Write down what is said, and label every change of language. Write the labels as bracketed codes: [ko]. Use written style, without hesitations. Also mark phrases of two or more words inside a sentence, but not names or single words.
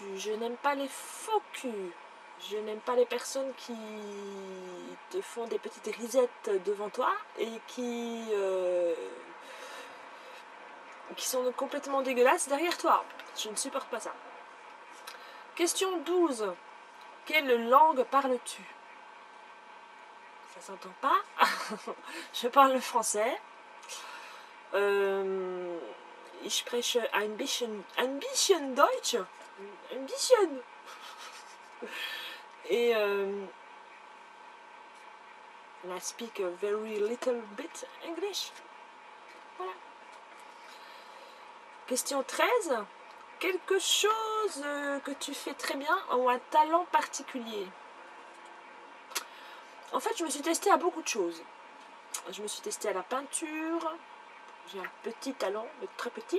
[fr] Je n'aime pas les faux culs. Je n'aime pas les personnes qui te font des petites risettes devant toi et qui sont complètement dégueulasses derrière toi. Je ne supporte pas ça. Question 12. Quelle langue parles-tu? Ça s'entend pas. Je parle le français. [de] Ich spreche ein bisschen Deutsch. Ein bisschen. [fr] Et [en] I speak a very little bit English. [fr] Voilà. Question 13. Quelque chose que tu fais très bien ou un talent particulier? En fait, je me suis testée à beaucoup de choses. Je me suis testée à la peinture. J'ai un petit talent, mais très petit.